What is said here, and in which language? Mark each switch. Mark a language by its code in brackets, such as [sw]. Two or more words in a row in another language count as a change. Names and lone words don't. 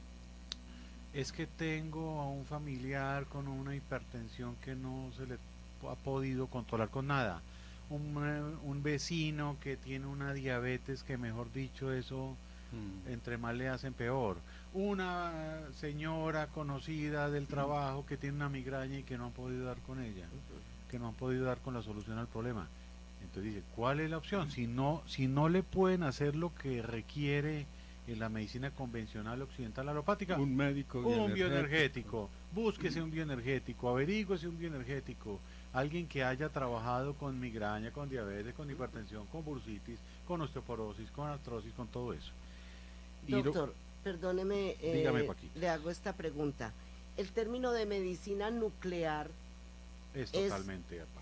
[es] es que tengo a un familiar con una hipertensión que no se le ha podido controlar con nada, un vecino que tiene una diabetes que, mejor dicho, eso entre más le hacen peor, una señora conocida del trabajo que tiene una migraña y que no han podido dar con ella, que no han podido dar con la solución al problema. Entonces dice, ¿cuál es la opción? Si no le pueden hacer lo que requiere en la medicina convencional occidental alopática, un médico bioenergético. Búsquese un bioenergético, averígüese un bioenergético, alguien que haya trabajado con migraña, con diabetes, con hipertensión, con bursitis, con osteoporosis, con artrosis, con todo eso. Doctor, perdóneme, dígame, Paquita. le hago esta pregunta. El término de medicina nuclear es totalmente aparte.